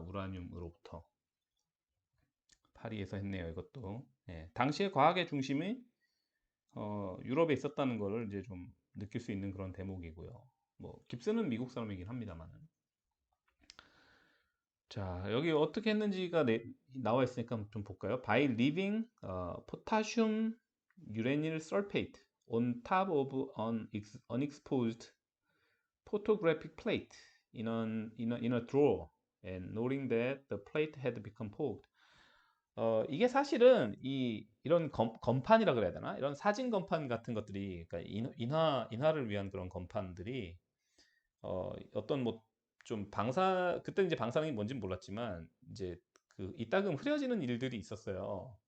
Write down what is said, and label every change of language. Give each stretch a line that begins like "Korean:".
Korean: 우라늄으로부터. 파리에서 했네요, 이것도. 예, 당시의 과학의 중심이 유럽에 있었다는 것을 이제 좀 느낄 수 있는 그런 대목이고요. 뭐 깁스는 미국 사람이긴 합니다만은. 자, 여기 어떻게 했는지가 나와 있으니까 좀 볼까요?
English: By leaving potassium uranyl sulfate on top of an unexposed photographic plate in a drawer and noting that the plate had become fogged.
Korean: 이게 사실은 이런 건판이라 그래야 되나? 이런 사진 건판 같은 것들이, 그러니까 인화를 위한 그런 건판들이, 어떤 뭐 좀 그때 이제 방사능이 뭔진 몰랐지만, 이제 이따금 흐려지는 일들이 있었어요.